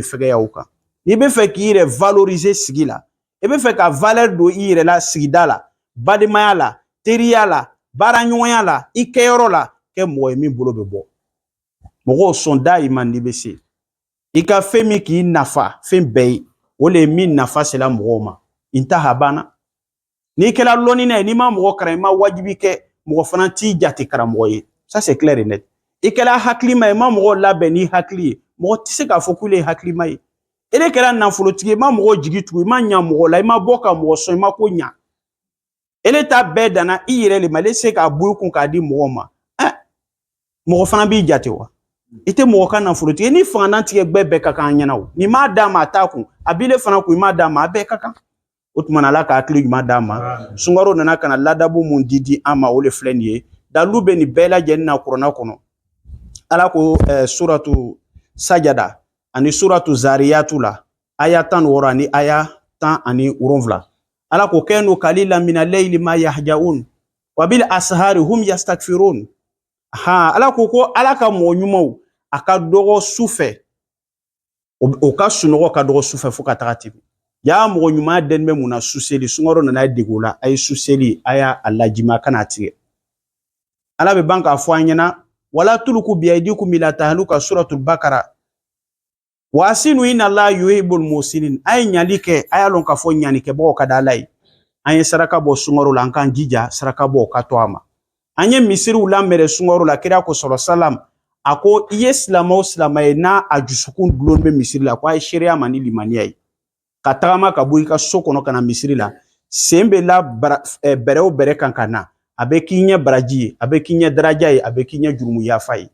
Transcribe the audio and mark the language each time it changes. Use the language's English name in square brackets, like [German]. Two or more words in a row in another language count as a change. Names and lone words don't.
[Bambara] fɛgɛya o kan n'i bɛ fɛ k'i yɛrɛ valoriser sigi la i bɛ fɛ ka valeur don i yɛrɛ la sigida la badenmaya la teriya la baaraɲɔgɔnya la i kɛyɔrɔ la kɛ mɔgɔ ye min bolo bɛ bɔ mɔgɔw sɔn dayiman n'i bɛ se i ka fɛn min k'i nafa fɛn bɛɛ ye o le ye min nafa sela mɔgɔw ma intaha banna Ni kɛla lɔnina ye n'i ma mɔgɔ karan i ma wajibi kɛ mɔgɔ fana t'i jate karamɔgɔ ye. [French] Ça c'est clair et net. [Bambara] I kɛla hakilima ye i ma mɔgɔ labɛn ni hakili ye mɔgɔ tɛ se k'a fɔ k'ule ye hakilima ye. E de kɛra nafolotigi i ma mɔgɔ jigi tugu i ma ɲa mɔgɔ la i ma bɔ ka mɔgɔ sɔn i ma ko ɲa. Ele ta bɛɛ danna i yɛrɛ le ma ele se k'a bɔ i kun k'a di mɔgɔ ma. Mɔgɔ fana b'i jate wa. I tɛ mɔgɔ ka nafolotigi ni fanganan tigɛ bɛɛ ka kan ɲɛna o. Ni m'a d'a ma a t'a kun a b'ile fana kun i m'a d'a ma a bɛɛ ka kan. O tuma Ala ka hakili ɲuman d'a ma. Sunkaro nana ka na ladabu mun di an ma o le filɛ nin ye. Dalilu bɛ nin bɛɛ lajɛlen na Kuranɛ kɔnɔ. Ala ko suratu Sajada ani suratu Zariyatu la aya 16 ani aya 17. Ala ko [Arabic] كانوا قليلا من الليل ما يهجعون وبالأسحار هم يستغفرون. [Bambara] Ala ko Ala ka mɔgɔ ɲumanw a ka dɔgɔ su fɛ o ka sunɔgɔ ka dɔgɔ su fɛ fo ka taga tɛmɛ. Ya mɔgɔ ɲuman den bɛ mun na su seli sunkaro nana dege o la a ye su seli a y'a lajima kana tigɛ. Ala bɛ ban k'a fɔ an ɲɛna [Arabic] ولا تلقوا بأيديكم إلى التهلكة suratul Bakara وأحسنوا إن الله يحب المحسنين. [Bambara] A ye ɲali kɛ a y'a lɔn k'a fɔ ɲanikɛbagaw ka di Ala ye. An ye saraka bɔ sunkaro la an k'an jija saraka bɔ ka to a ma. An ye misiriw lamɛrɛ sunkaro la kira ko salam a ko i ye silamɛ o silamɛ ye n'a a dusukun dulon bɛ misiri la ko a ye seereya ma ni limaniya ye. Ka tagama ka bɔ i ka so kɔnɔ ka na misiri la sen bɛ la bɛrɛ o bɛrɛ kan ka na a bɛ k'i ɲɛ baraji ye a bɛ k'i ɲɛ daraja ye a bɛ k'i ɲɛ jurumu yafa ye.